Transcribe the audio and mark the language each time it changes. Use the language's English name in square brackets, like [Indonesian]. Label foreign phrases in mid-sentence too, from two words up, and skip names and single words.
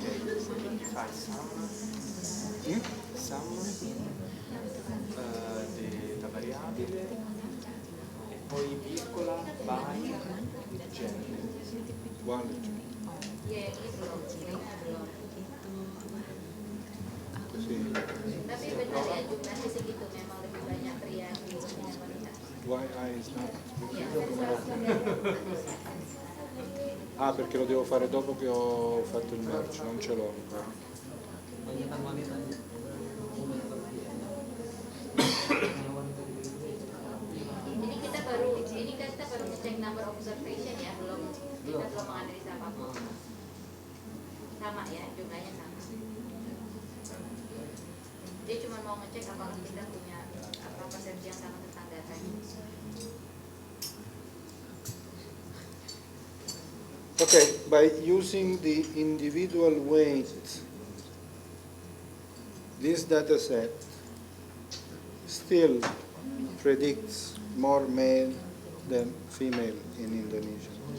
[Italian] Quindi fai sum della variabile e poi virgola by genere. Uguale. Così. [Indonesian] Tapi benar ya jumlahnya segitu, memang lebih banyak pria dibanding wanita. [English] Why I is not? [Italian] Ah, perché lo devo fare dopo che ho fatto il merge, non ce l'ho ancora. [Indonesian] Ini kita baru ngecek [English] number observation [Indonesian] ya, kita belum menganalisa apapun. Sama ya, jumlahnya sama. Dia cuma mau ngecek apakah kita punya persepsi yang sama tentang datanya. [English] Okay, by using the individual weight, this data set still predicts more male than female in Indonesia.